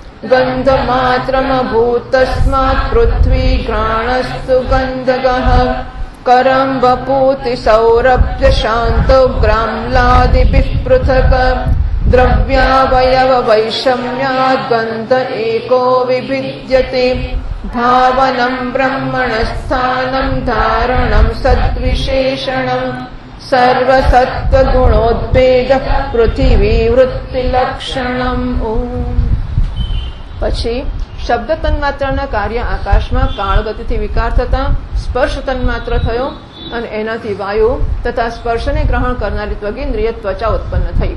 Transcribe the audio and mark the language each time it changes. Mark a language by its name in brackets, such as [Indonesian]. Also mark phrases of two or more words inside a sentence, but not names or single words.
[Sanskrit] गन्धमात्रमभूतस्मात् पृथ्वी घ्राणस्तु गन्धगः करं वपूति सौरभ्य शान्तो ग्राम्लादिभिः पृथक् द्रव्यावयववैषम्याद् गन्ध एको विभिद्यते भावनं ब्रह्मणस्थानं धारणं सद्विशेषणम् સર્વસત્વગુણોદ્ભેદઃ પૃથિવી વૃત્તિલક્ષણમ. ઓમ. [Gujarati] પછી શબ્દ તન્માત્રના કાર્ય આકાશમાં કાળ ગતિથી વિકાર થતા સ્પર્શ તન્માત્ર થયો અને એનાથી વાયુ તથા સ્પર્શને ગ્રહણ કરનારી ત્વગેન્દ્રિય ત્વચા ઉત્પન્ન થઈ.